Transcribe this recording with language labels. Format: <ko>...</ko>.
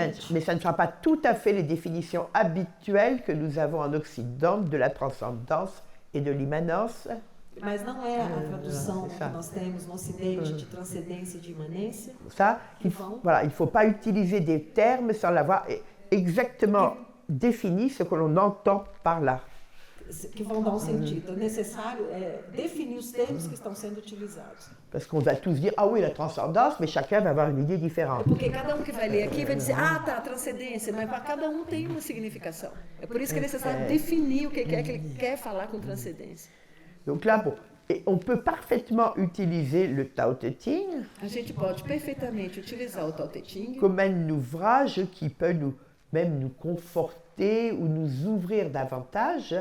<fr>Mais ça ne sera pas tout à fait les définitions habituelles que nous avons en Occident de la transcendance et de l'immanence.</fr> <pt>Mas não é a tradução</pt> <fr>c'est</fr> <pt>nós temos no Ocidente de transcendência e de imanência.</pt> <fr>Ça, il ne faut pas utiliser des termes sans l'avoir exactement défini ce que l'on entend par là.</fr> <pt>Que vão dar um sentido. É necessário definir os termos que estão sendo utilizados.</pt> <fr>Parce qu'on va tous dire, ah oui, la transcendance, mais chacun va avoir une idée différente.</fr> <pt>Porque cada que vai ler aqui vai dizer, ah, tá, transcendência, mas para cada tem uma significação. É por isso que é necessário definir o que é que ele quer falar com transcendência.</pt> <fr>Donc là, bon, et on peut parfaitement utiliser le Tao Te Ching</fr> <pt>A gente pode perfeitamente utilizar o Tao Te Ching</pt> <fr>comme un ouvrage qui peut même nous conforter ou nous ouvrir davantage,</fr>